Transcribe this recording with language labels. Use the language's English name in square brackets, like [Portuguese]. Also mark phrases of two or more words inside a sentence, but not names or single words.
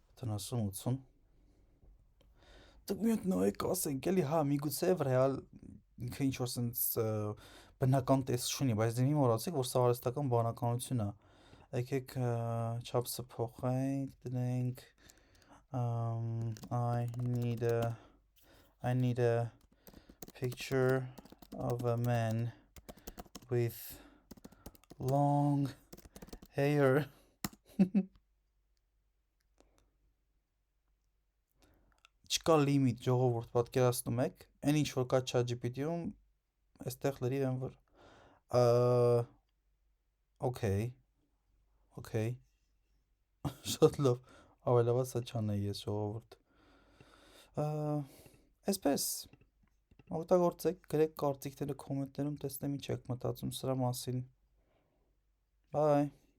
[Armenian] 70-80, դուք մի հատ նայեք ասենք էլի, հա, միգուցե ռեալ ինքը ինչ որ sense բնական տեսք չունի, բայց դե մի մոռացեք, որ սա արհեստական բանականություն է։ Եկեք չափսը փոխենք, դնենք [English] I need a picture of a man with long hair. [Armenian] Չկա լիմիտ, ժողովուրդ, պատկերացնում եք, այն ինչ որ կա ChatGPT-ում, այստեղ լրիվ եմ որ okay, շատ լավ, ավելավա սա չանեի ես ժողովուրդ։ Այսպես, օգտագործեք, գրեք կարծիքները կոմենտներում, տեսնեմ ինչ եք մտածում սրա մասին։ Bye.